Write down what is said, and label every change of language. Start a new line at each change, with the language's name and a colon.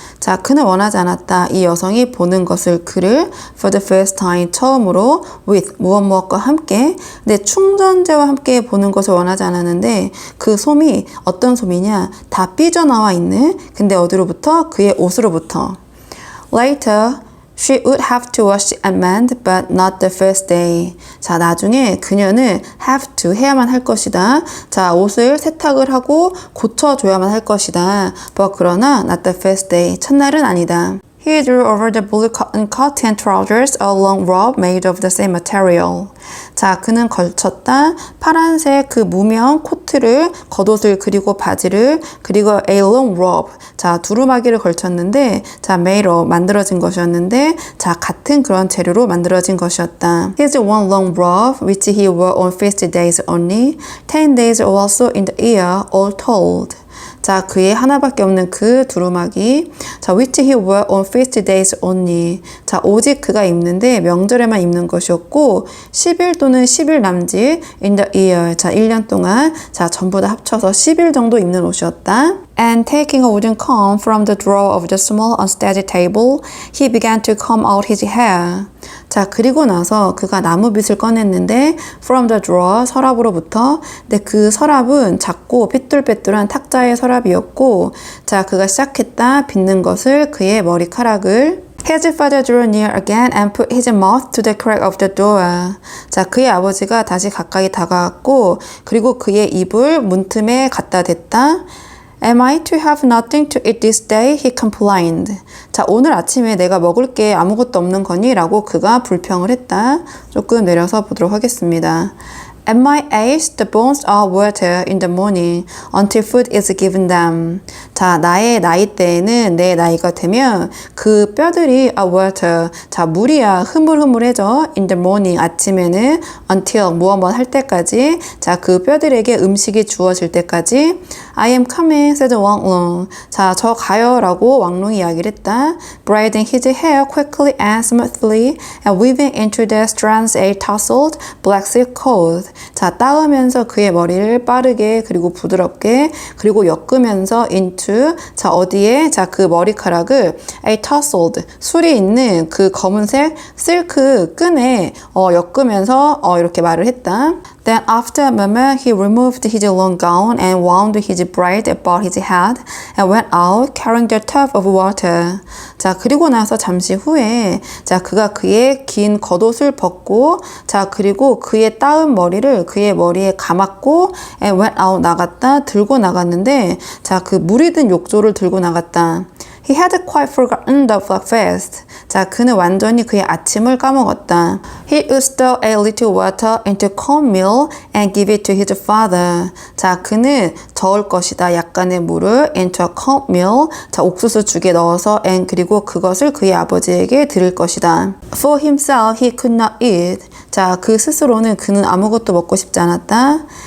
Korean: 자, 그는 원하지 않았다. 이 여성이 보는 것을, 그를
English: for the first time,
Korean: 처음으로 with 무엇과 함께. 근데 충전재와 함께 보는 것을 원하지 않았는데 그 솜이 어떤 솜이냐? 다 삐져나와 있는, 근데 어디로부터? 그의 옷으로부터.
English: Later, she would have to wash and mend, but not the first day.
Korean: 자, 나중에 그녀는
English: have to,
Korean: 해야만 할 것이다. 자, 옷을 세탁을 하고 고쳐줘야만 할 것이다.
English: but
Korean: 그러나
English: not the first day,
Korean: 첫날은 아니다.
English: He drew over the blue cotton trousers a long robe made of the same material.
Korean: 자, 그는 걸쳤다. 파란색 그 무명 코트를, 겉옷을, 그리고 바지를, 그리고
English: a long robe.
Korean: 자, 두루마기를 걸쳤는데, 자,
English: made of,
Korean: 만들어진 것이었는데, 자, 같은 그런 재료로 만들어진 것이었다.
English: His one long robe, which he wore on feast days only, 10 days also in the year, all told.
Korean: 자, 그의 하나밖에 없는 그 두루마기.
English: 자, which he wore on feast days only.
Korean: 자, 오직 그가 입는데 명절에만 입는 것이었고 10일 또는 10일 남짓
English: in the year.
Korean: 자, 1년 동안, 자, 전부 다 합쳐서 10일 정도 입는 옷이었다.
English: And taking a wooden comb from the drawer of the small unsteady table, he began to comb out his hair.
Korean: 자, 그리고 나서 그가 나무빗을 꺼냈는데
English: from the drawer,
Korean: 서랍으로부터. 근데 그 서랍은 작고 삐뚤빼뚤한 탁자의 서랍이었고, 자, 그가 시작했다 빗는 것을, 그의 머리카락을.
English: His father drew near again and put his mouth to the crack of the door.
Korean: 자, 그의 아버지가 다시 가까이 다가왔고, 그리고 그의 입을 문틈에 갖다 댔다.
English: Am I to have nothing to eat this day? He complained.
Korean: 자, 오늘 아침에 내가 먹을 게 아무것도 없는 거니? 라고 그가 불평을 했다. 조금 내려서 보도록 하겠습니다.
English: At my age, the bones are water in the morning until food is given them.
Korean: 자, 나의 나이대에는, 내 나이가 되면 그 뼈들이
English: are water.
Korean: 자, 물이야 흐물흐물해져.
English: in the morning,
Korean: 아침에는 until 무엇 할 때까지. 자, 그 뼈들에게 음식이 주어질 때까지.
English: I am coming, said 왕롱.
Korean: 자, 저 가요 라고 왕롱이 이야기를 했다.
English: Braiding his hair quickly and smoothly and weaving into the strands a tousled black silk cord.
Korean: 자, 따으면서 그의 머리를 빠르게 그리고 부드럽게 그리고 엮으면서 into, 자, 어디에? 자, 그 머리카락을
English: a tousled,
Korean: 술이 있는 그 검은색 실크 끈에 엮으면서 이렇게 말을 했다.
English: Then after a moment he removed his long gown and wound his braid about his head and went out carrying the tub of water.
Korean: 자, 그리고 나서 잠시 후에 자, 그가 그의 긴 겉옷을 벗고 자, 그리고 그의 따은 머리를 그의 머리에 감았고
English: and went out
Korean: 나갔다 들고 나갔는데 자, 그 물이 든 욕조를 들고 나갔다.
English: He had quite forgotten the breakfast.
Korean: 자, 그는 완전히 그의 아침을 까먹었다.
English: He would stir a little water into cornmeal and give it to his father.
Korean: 자, 그는 저을 것이다. 약간의 물을
English: into a cornmeal.
Korean: 자, 옥수수 죽에 넣어서 and 그리고 그것을 그의 아버지에게 드릴 것이다.
English: For himself, he could not eat.
Korean: 자, 그 스스로는 그는 아무것도 먹고 싶지 않았다.